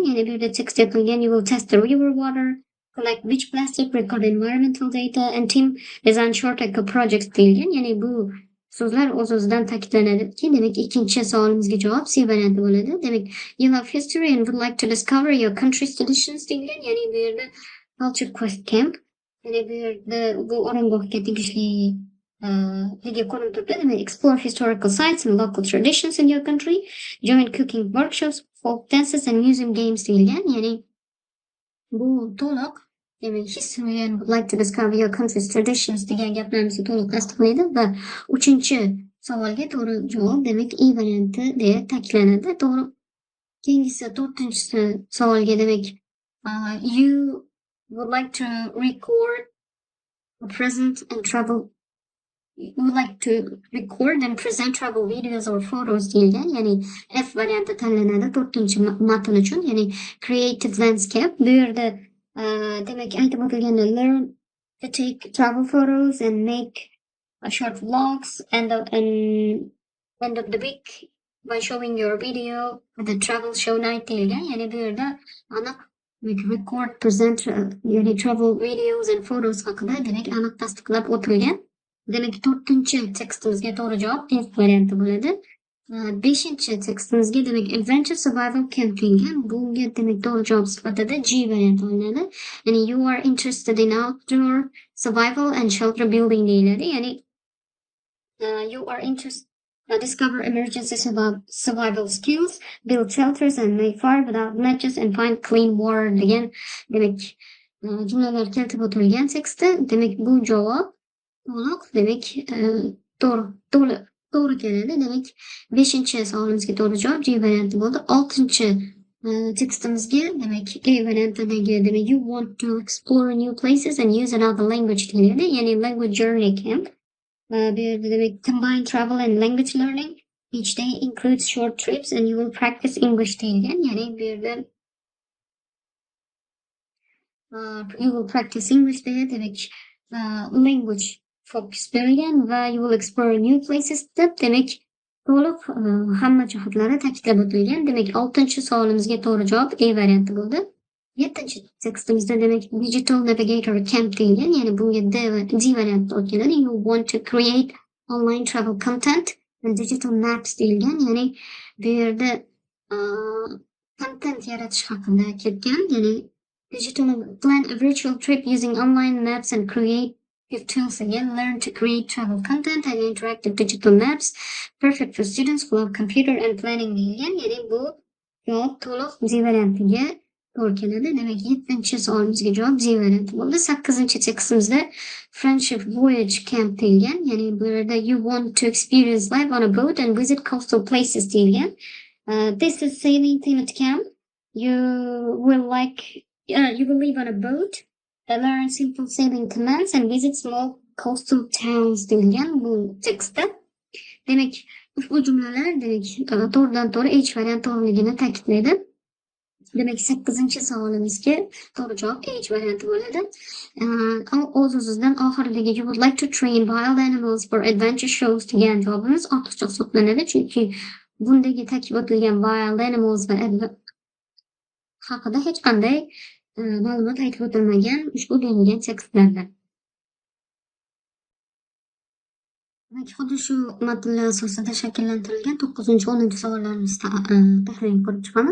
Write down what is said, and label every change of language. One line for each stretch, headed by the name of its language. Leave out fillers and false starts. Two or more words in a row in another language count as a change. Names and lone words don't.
Uzbek: Ya'ni bu yerda tekst yozilgan
English: you will test the river water, collect beach plastic, record environmental data and team design short eco projects deyilgan.
Uzbek: Ya'ni bu so'zlar o'z-o'zidan ta'kidlanadiki, demak, ikkinchi savolimizga javob C varianti bo'ladi. Demak,
English: you love history and would like to discover your country's traditions deyilgan.
Uzbek: Ya'ni bu yerda culture quest camp, ya'ni bu yerda bu oromgohga tegishli ko'rinib turibdi. Demak,
English: explore historical sites and local traditions in your country, join cooking workshops, folk dances and museum games deyilgan.
Uzbek: Ya'ni bu to'liq, demak,
English: history and would like to discover your country's traditions
Uzbek: degan gaplarimizni to'liq tasdiqlaydi va 3-savolga to'g'ri javob demak E varianti deya ta'kidlanadi. To'g'ri. Keyingisi 4-savolga demak
English: you would like to record the present and travel you would like to record and present travel videos or photos deyilgan.
Uzbek: Ya'ni F varianti tanlanadi 4-matn uchun, ya'ni creative landscape. Bu yerda demak, aytib o'tilganda
English: learn to take travel photos and make short vlogs and end of the week by showing your video at the travel show night deyilgan.
Uzbek: Ya'ni bu yerda aniq record, present, ya'ni
English: travel videos and photos
Uzbek: haqida demak aniq tasdiqlab o'tilgan. Demak, 4-tekstimizga to'g'ri javob F varianti bo'ladi. 5-tekstimizga demak Adventure Survival Camp deyilgan. Bunga demak to'g'ri javob sifatida G varianti olinadi.
English: Ya'ni you are interested in outdoor survival and shelter building deyiladi. Ya'ni You are interested. Discover emergency survival skills, build shelters and make fire without matches and find clean water
Uzbek: degan demak jumlalar keltirib o'tilgan tekstda. Demak bu javob to'liq demak to'g'ri to'liq to'g'ri keladi. Demak 5-chi savolimizga to'g'ri javob J varianti bo'ldi. 6-chi tekstimizga demak A variantidagi demak
English: you want to explore new places and use another language deyiladi.
Uzbek: Ya'ni language journey camp. Bu yerda demak
English: combine travel and language learning. Each day includes short trips and you will practice English deyilgan.
Uzbek: Ya'ni bu yerda
English: you will practice English
Uzbek: deya demak
English: language focus
Uzbek: berilgan va
English: you will explore new places
Uzbek: deb demak to'liq hamma jihatlari ta'kidlab o'tilgan. Demak 6-chi savolimizga to'g'ri javob A varianti bo'ldi. 7-chi tekstimizda demak digital navigator camp deyilgan. Ya'ni bunga D varianti olib keladi.
English: You want to create online travel content and digital maps deyilgan.
Uzbek: Ya'ni bu yerda content yaratish haqida ketgan.
English: Ya'ni digital plan a virtual trip using online maps and creative tools again. Learn to create travel content and interactive digital maps. Perfect for students who love computer and planning deyilgan.
Uzbek: Ya'ni bu javob to'liq D variantiga to'g'ri keladi. Demak 7-chi savolimizga javob D varianti bo'ldi. 8-chi tekstimizda friendship voyage camp deyilgan. Ya'ni bu yerda
English: you want to experience life on a boat and visit coastal places deyilgan. This is sailing themed camp. You will live on a boat, learn simple sailing commands and visit small coastal towns
Uzbek: deyilgan bu tekstda. Demak, ushbu jumlalar demak to'g'ridan-to'g'ri H varianti to'g'riligini ta'kidlaydi. Demak 8-chi savolimizga to'g'ri javob H varianti bo'ladi. O'z-o'zidan oxiridagi
English: you would like to train wild animals for adventure shows
Uzbek: degan javobimiz ortiqcha hisoblanadi, chunki bundagi ta'kid etilgan
English: wild animals
Uzbek: va haqida hech qanday ma'lumot aytib o'tilmagan ushbu berilgan tekstlarda. Demak, xuddi shu matnlar asosida shakllantirilgan 9-10 savollarimizni tahlil qilib chiqamiz.